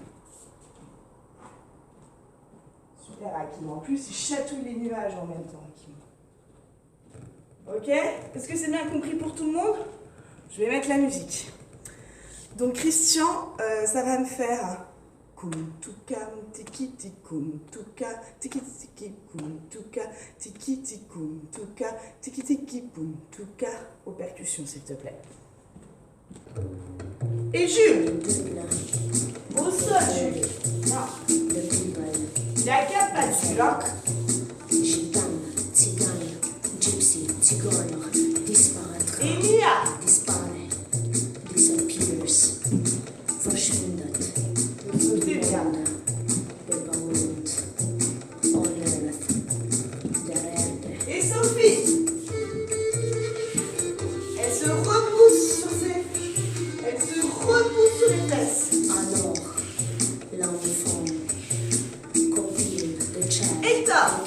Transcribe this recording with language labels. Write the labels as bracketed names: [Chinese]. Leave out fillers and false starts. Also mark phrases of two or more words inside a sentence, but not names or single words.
[French] Super Hakim. En plus, il chatouille les nuages en même temps, Hakim. Ok? Est-ce que c'est bien compris pour tout le monde? Je vais mettre la musique. Donc Christian, ça va me faire kum tuka tiki tikum tuka tiki tiki kum tuka tiki tikum tuka tiki tiki pum tuka aux percussions s'il te plaît. Et Jules, au sol Jules. Non. Il y a 4 pas dessus là. Gitane, tzigane, gypsy, tzigane, disparaître. Et Mia. [English] Dispare, disappears, verschwindet, [French] bien. [German] bewohnt, [English] all earth, [German] der Erde. [French] Et Sophie. Elle se repousse sur les fesses. Alors, l'enfant, copine de Chad, Hector.